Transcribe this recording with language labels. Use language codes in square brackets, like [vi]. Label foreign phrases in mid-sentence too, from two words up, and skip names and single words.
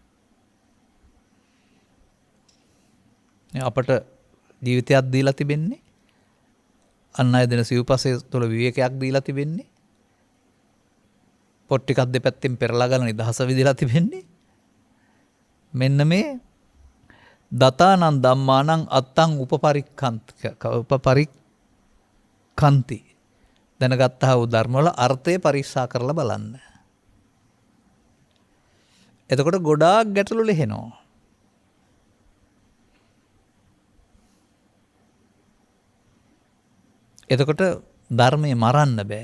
[si] අපට ජීවිතයක් දීලා තිබෙන්නේ අන් අය දෙන සිව්පස්සේ තුළ විවේකයක් දීලා තිබෙන්නේ පොත් ටිකක් දෙපැත්තෙන් පෙරලා ගන්න නිදහස විදිලා තිබෙන්නේ මෙන්න මේ [pi] දතානං ධම්මානං අත්තං උපපරික්ඛන්ති [si] දැනගත්තා වූ ධර්මවල අර්ථය පරීක්ෂා කරලා බලන්න. එතකොට ගොඩාක් ගැටලු ලෙහෙනවා. එතකොට ධර්මයේ මරන්න බෑ.